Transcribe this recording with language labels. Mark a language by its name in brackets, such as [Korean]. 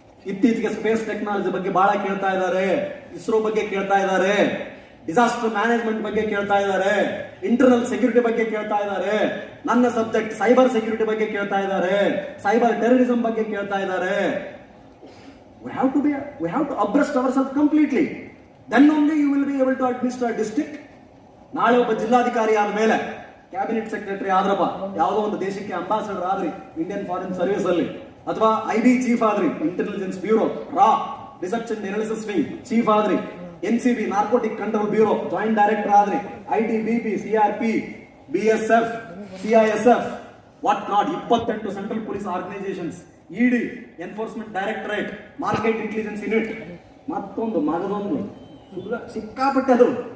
[Kannada] ಇತ್ತೀಚೆಗೆ space technology ಬಗ್ಗೆ ಬಹಳ ಕೇಳ್ತಾ ಇದ್ದಾರೆ, ಇಸ್ರೋ ಬಗ್ಗೆ ಕೇಳ್ತಾ ಇದ್ದಾರೆ, ಡಿಸಾಸ್ಟರ್ ಮ್ಯಾನೇಜ್ಮೆಂಟ್ ಬಗ್ಗೆ ಕೇಳ್ತಾ ಇದ್ದಾರೆ, ಇಂಟರ್ನಲ್ ಸೆಕ್ಯೂರಿಟಿ ಬಗ್ಗೆ ಕೇಳ್ತಾ ಇದ್ದಾರೆ. ನನ್ನ ಸಬ್ಜೆಕ್ಟ್ ಸೈಬರ್ ಸೆಕ್ಯೂರಿಟಿ ಬಗ್ಗೆ ಕೇಳ್ತಾ ಇದ್ದಾರೆ, ಸೈಬರ್ ಟೆರರಿಸಂ ಬಗ್ಗೆ ಕೇಳ್ತಾ ಇದ್ದಾರೆ. [English] We have to abreast ourselves completely. Then only you will be able to administer a district. [Kannada] ನಾಳೆ ಒಬ್ಬ ಜಿಲ್ಲಾಧಿಕಾರಿ ಆದ ಮೇಲೆ, ಕ್ಯಾಬಿನೆಟ್ ಸೆಕ್ರೆಟರಿ ಆದ್ರಪ್ಪ, ಯಾವುದೋ ಒಂದು ದೇಶಕ್ಕೆ ಅಂಬಾಸಡರ್ ಆದ್ರಿ ಇಂಡಿಯನ್ ಫಾರಿನ್ ಸರ್ವಿಸ್ ಅಲ್ಲಿ, ಅಥವಾ IB ಚೀಫ್ ಆದ್ರಿ, intelligence bureau, Ra research and analysis wing chief ಆದ್ರಿ, NCB narcotic control bureau joint director ಆದ್ರಿ, ITBP, CRP, BSF, CISF, [English] what not [Kannada] 28 central police organisations, ED, enforcement directorate, market intelligence unit, ಮತ್ತೊಂದು ಮಗದೊಂದು ಸಿಕ್ಕಾಪಟ್ಟೆ ಅದು.